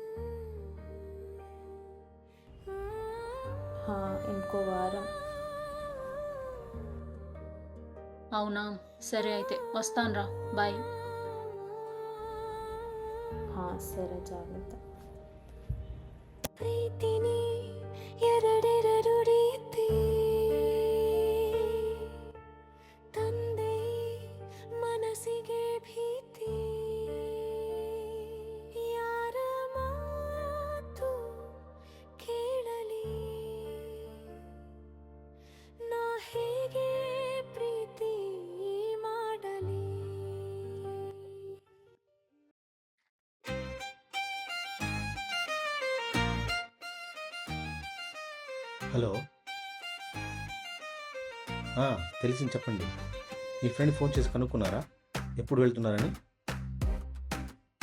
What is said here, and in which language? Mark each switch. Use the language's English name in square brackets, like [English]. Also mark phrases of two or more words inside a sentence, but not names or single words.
[Telugu] ఇంకో వారం. అవునా? సరే అయితే వస్తానురా, బాయ్. సరే, జాగ్రత్త. [Kannada] ಪ್ರೀತಿನಿ ಎರಡೆರಡು ರೀತಿ ತಂದೆ ಮನಸ್ಸಿಗೆ ಭೀತಿ ಯಾರ ಮಾತು ಕೇಳಲಿ ನಾ ಹೇಗೆ ಪ್ರೀತಿ ಮಾಡಲಿ. [Telugu] హలో, తెలిసింది, చెప్పండి. మీ ఫ్రెండ్ ఫోన్ చేసి కనుక్కున్నారా ఎప్పుడు వెళ్తున్నారని?